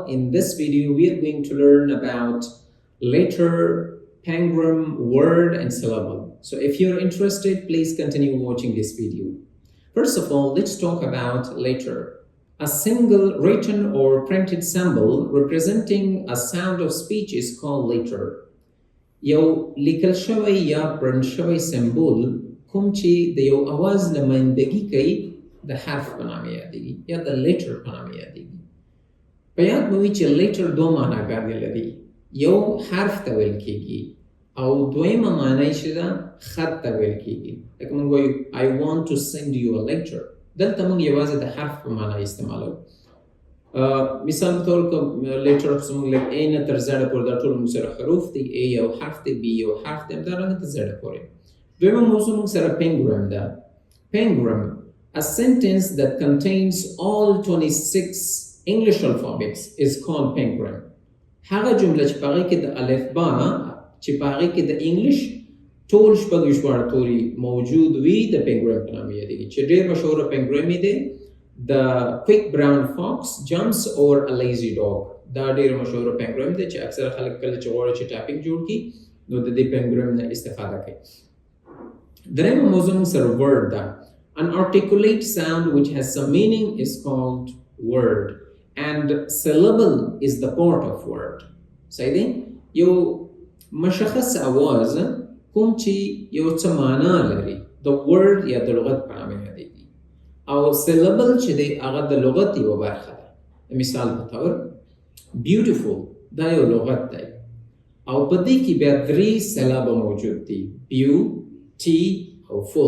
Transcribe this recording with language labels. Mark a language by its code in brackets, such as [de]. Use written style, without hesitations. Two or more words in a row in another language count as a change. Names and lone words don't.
[en] In this video, we are going to learn about letter, pangram, word, and syllable. So if you're interested, please continue watching this video. First of all, let's talk about letter. A single written or printed symbol representing a sound of speech is called letter. [ps] یو لیکل شوی یا پرنټ شوی سمبول کوم چې د یو اواز نمایندګي کوي د حرف په نامه یادېږي یا د لیټر په نامه یادېږي. په یاد مو وي چې لیټر دوه معناګانې لري. یو حرف ته ویل کېږي او دویمه معنی یې چې ده خط ته ویل کېږي. لکه موږ وایو [en] I want to send you a letter. [ps] دلته موږ یوازې د حرف په معنی استعمالوو. مثال په طور که لیټر زموږ لږ A نه تر Z پورې دا ټول موږ سره حروف دي. A یو حرف دی، B یو حرف دی، همدارنګه تر Z پورې. دویمه موضوع موږ سره پینګرام ده. [en] Pangram, a sentence that contains all 26 English alphabets is called pangram. [ps] هغه جمله چې په هغې کې د الفبا چې په هغې کې د انګلیش ټول شپږ ژباړه توري موجود وي د پینګرام په نامه یادېږي. چې ډېر مشهوره پینګرام یې دی [en] The quick brown fox jumps over a lazy dog. [ps] دا ډېر مشهوره پینګرام دی چې اکثره خلک کله چې غواړي چې ټایپینګ جوړ کړي نو د دې پینګرام نه استفاده کوي. درېیمه موضوع موږ سره word ده. [en] An articulate sound which has some meaning is called word and syllable is the part of word. [ps] صحیح دی؟ یو مشخص اواز کوم چې یو څه معنا لري د word یا د لغت په نامه یادېږي او syllable چې دی هغه د لغت یوه برخه ده. مثال په طور beautiful دا یو لغت دی او په دې کې بیا درې سلابه موجود دي beauty او full.